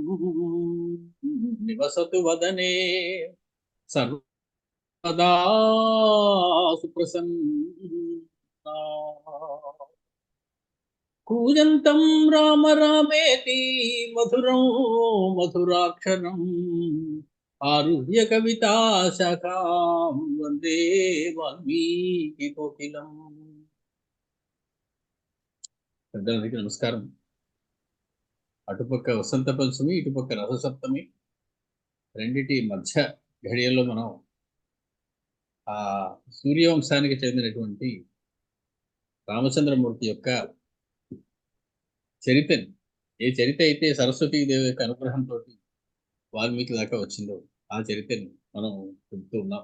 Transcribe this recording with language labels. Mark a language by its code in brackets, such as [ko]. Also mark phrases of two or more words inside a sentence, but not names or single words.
[sa] निवसतु वदने सर्वदा सुप्रसन्ना कूजन्तं राम रामेति मधुरं मधुराक्षरम् आरुह्य कविता शाखां वन्दे वाल्मीकि कोकिलम्. [te] పెద్దలందరికీ నమస్కారం. అటుపక్క వసంత పంచమి, ఇటుపక్క రథసప్తమి, రెండిటి మధ్య ఘడియల్లో మనం ఆ సూర్యవంశానికి చెందినటువంటి రామచంద్రమూర్తి యొక్క చరిత్రని, ఏ చరిత్ర అయితే సరస్వతీదేవి యొక్క అనుగ్రహంతో వాల్మీకి దాకా వచ్చిందో ఆ చరిత్రని మనం చెబుతూ ఉన్నాం.